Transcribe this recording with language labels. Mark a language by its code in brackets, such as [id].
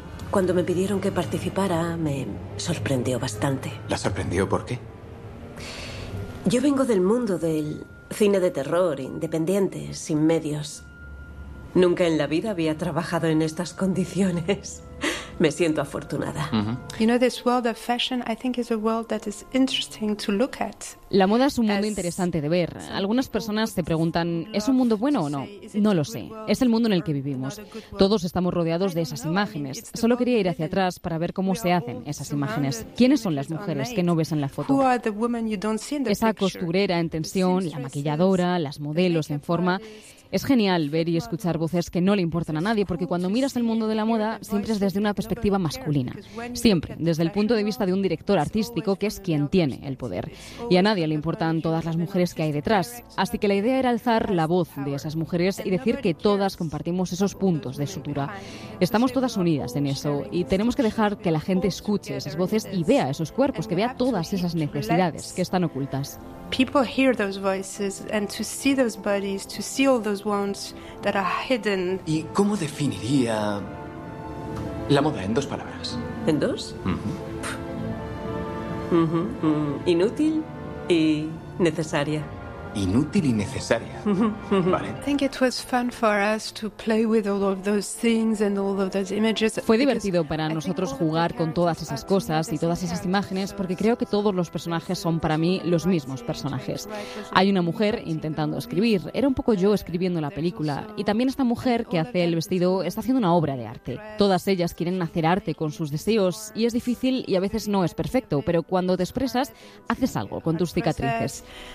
[es] Cuando me pidieron que participara, me sorprendió bastante. ¿La sorprendió por qué? Yo vengo del mundo del cine de terror, independiente, sin medios. Nunca en la vida había trabajado en estas condiciones. Me siento afortunada. [en] You know, this world of fashion, I think, is a world that is interesting to look at. [es] La moda es un mundo interesante de ver. Algunas personas se preguntan, ¿es un mundo bueno o no? No lo sé. Es el mundo en el que vivimos. Todos estamos rodeados de esas imágenes. Solo quería ir hacia atrás para ver cómo se hacen esas imágenes. ¿Quiénes son las mujeres que no ves en la foto? Esa costurera en tensión, la maquilladora, las modelos en forma. Es genial ver y escuchar voces que no le importan a nadie, porque cuando miras el mundo de la moda, siempre es desde una perspectiva masculina. Siempre, desde el punto de vista de un director artístico, que es quien tiene el poder. Y a nadie le importan todas las mujeres que hay detrás. Así que la idea era alzar la voz de esas mujeres y decir que todas compartimos esos puntos de sutura. Estamos todas unidas en eso y tenemos que dejar que la gente escuche esas voces y vea esos cuerpos, que vea todas esas necesidades que están ocultas. [en] People hear those voices and to see those bodies, to see all those wounds that are hidden. [es] ¿Y cómo definiría la moda en dos palabras? ¿En dos? Inútil y necesaria. Inútil y necesaria. Vale. [en] I think it was fun for us to play with all of those things and all of those images. [es] Fue divertido para nosotros jugar con todas esas cosas y todas esas imágenes, porque creo que todos los personajes son para mí los mismos personajes. Hay una mujer intentando escribir, era un poco yo escribiendo la película, y también esta mujer que hace el vestido está haciendo una obra de arte. Todas ellas quieren hacer arte con sus deseos y es difícil y a veces no es perfecto, pero cuando te expresas, haces algo con tus cicatrices.